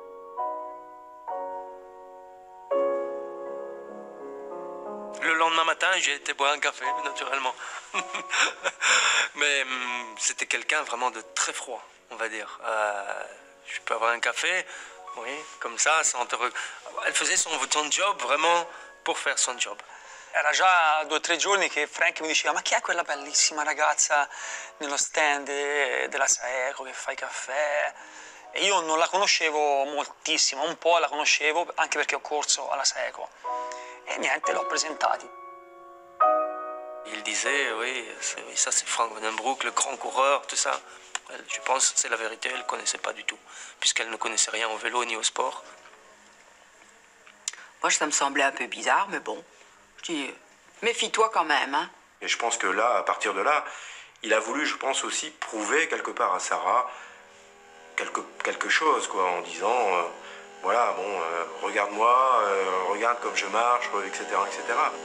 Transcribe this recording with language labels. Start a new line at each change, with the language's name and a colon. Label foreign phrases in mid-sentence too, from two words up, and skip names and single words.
French: Le lendemain matin, j'ai été boire un café, naturellement. Mais c'était quelqu'un vraiment de très froid, on va dire. Je peux avoir un café, oui, comme ça, sans te... Elle faisait son job vraiment pour faire son job.
Italian: Era già 2 o 3 giorni che Frank mi diceva: ma chi è quella bellissima ragazza nello stand della Saeco che fa i caffè? E io non la conoscevo moltissimo, un po' la conoscevo anche perché ho corso alla Saeco. E niente, l'ho presentati.
French: Il disait, oui, ça c'est Frank Van Den Broek, le grand coureur, tout ça. Je pense que c'est la vérité, elle ne connaissait pas du tout, puisqu'elle ne connaissait rien au vélo ni au sport. Moi, ça me semblait un peu bizarre, mais bon. Je dis, méfie-toi quand même. Hein. Et je pense que là, à partir de là, il a voulu, je pense aussi, prouver quelque part à Sarah quelque chose, quoi, en disant, voilà, bon, regarde-moi, regarde comme je marche, etc., etc.